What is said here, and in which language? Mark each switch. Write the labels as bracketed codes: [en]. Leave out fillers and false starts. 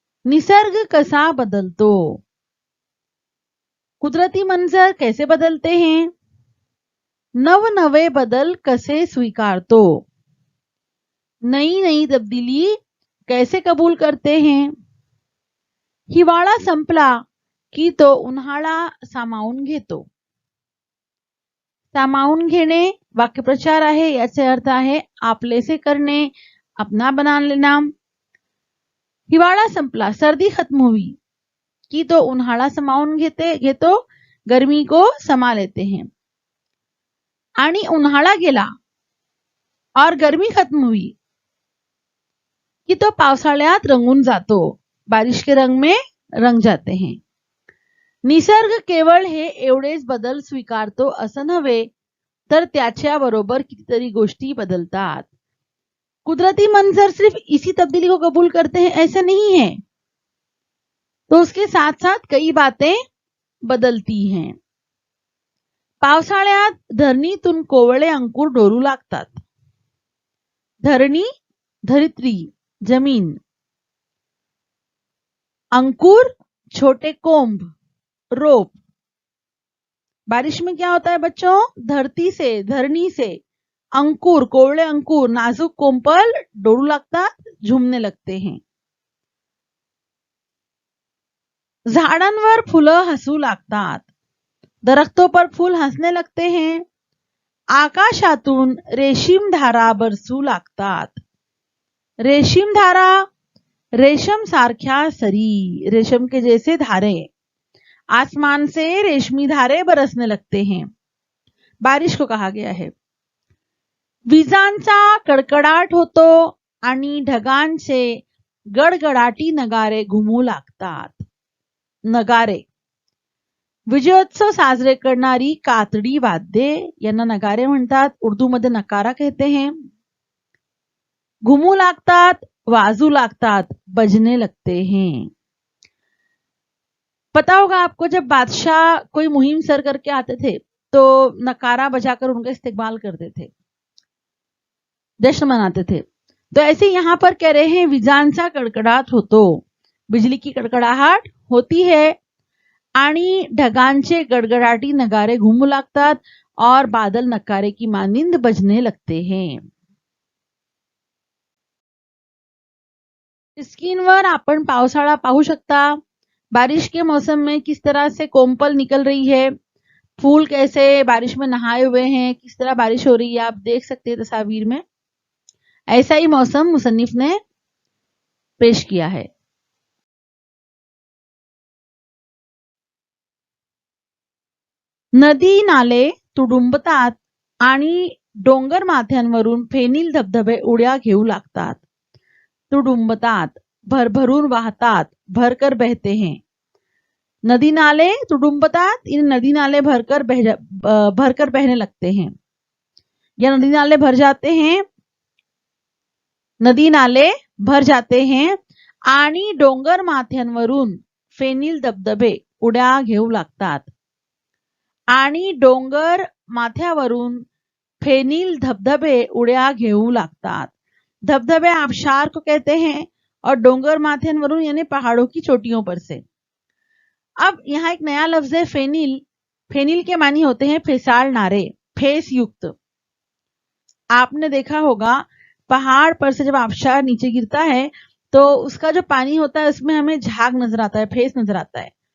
[mr] निसर्ग कसा बदलतो, [hi] कुदरती मंजर कैसे बदलते हैं, [mr] नवनवे बदल कसे स्वीकारतो, [hi] नई नई तब्दीली कैसे कबूल करते हैं। [mr] हिवाळा संपला की तो उन्हाळा सामावून घेतो। सामावून घेणे वाक्यप्रचार आहे, याचे अर्थ आहे आपलेसे करणे, [hi] अपना बना लेना। [mr] हिवाळा संपला, [hi] सर्दी खत्म हुई, [mr] कि तो उन्हाळा समावून घेतो, [hi] गर्मी को समा लेते हैं। [mr] आणि उन्हाळा गेला और गर्मी खत्म हुई कि तो पावसाळ्यात रंगून जातो, बारिश के रंग में रंग जाते हैं। निसर्ग केवळ हे एवढेच बदल स्वीकारतो असं नव्हे, तर त्याच्या बरोबर कितीतरी गोष्टी बदलतात। [hi] कुदरती मंजर सिर्फ इसी तब्दीली को कबूल करते हैं ऐसा नहीं है, तो उसके साथ साथ कई बातें बदलती हैं। [mr] पावसाळ्यात धरणीतून कोवळे अंकुर डोलू लागतात। धरणी, धरित्री, जमीन। अंकुर, छोटे कोंब, रोप। [hi] बारिश में क्या होता है बच्चों, धरती से, धरणी से अंकुर, कोवळे अंकुर, नाजुक कोंपल [mr] डोलू लागतात, [hi] झुमने लगते हैं। [mr] झाडांवर फुलं हसू लागतात, [hi] दरख्तों पर फूल हंसने लगते हैं। [mr] आकाशातून रेशीम धारा बरसू लागतात। रेशीम धारा, रेशम सारख्या सरी, [hi] रेशम के जैसे धारे। आसमान से रेशमी धारे बरसने लगते हैं, बारिश को कहा गया है। [mr] विजांचा कडकडाट होतो आणि ढगांचे गडगडाटी नगारे घुमू लागतात। नगारे, विजयोत्सव साजरे करणारी कातडी वाद्ये यांना नगारे म्हणतात, उर्दू मध्ये [hi] नकारा कहते हैं। [mr] घुमू लागतात, वाजू लागतात, [hi] बजने लगते हैं। पता होगा आपको, जब बादशाह कोई मुहिम सर करके आते थे तो नकारा बजाकर उनका इस्तेकबाल करते थे, जश्न मनाते थे। तो ऐसे यहाँ पर कह रहे हैं [mr] विजांचा कडकडाट होतो, [hi] बिजली की कड़कड़ाहट होती है, [mr] आणि ढगांचे गड़गड़ाटी नगारे घूमू लागतात [hi] और बादल नकारे की मानिंद बजने लगते हैं। [mr] स्क्रीनवर आपण पावसाळा पाहू शकता। [hi] बारिश के मौसम में किस तरह से कोमपल निकल रही है, फूल कैसे बारिश में नहाए हुए हैं, किस तरह बारिश हो रही है, आप देख सकते हैं तस्वीर में। ऐसा ही मौसम मुसन्निफ ने पेश किया है। [mr] नदी नाले तुडुंबतात आणि डोंगर माथ्यांवरून फेनील धबधबे उड्या घेऊ लागतात। तुडुंबतात, भरभरून वाहतात, [hi] भरकर बहते हैं। [mr] नदी नाले तुडुंबतात, [hi] इन नदी नाले भरकर बहने लगते हैं, या नदी नाले भर जाते हैं। नदी नाले भर जाते हैं [mr] आणि डोंगर माथ्यांवरून फेनील धबधबे उड्या घेऊ लागतात। आणि डोंगर माथ्यावरून फेनील धबधबे उड्या घेऊ लागतात। धबधबे [hi] आबशार को कहते हैं और [mr] डोंगर माथ्यांवरून [hi] यानी पहाड़ों की चोटियों पर से। अब यहाँ एक नया लफ्ज है फेनिल। फेनिल के मानी होते हैं फेसाल नारे, फेस युक्त। आपने देखा होगा पहाड़ पर से जब आबशार नीचे गिरता है तो उसका जो पानी होता है उसमें हमें झाग नजर आता है, फेस नजर आता है।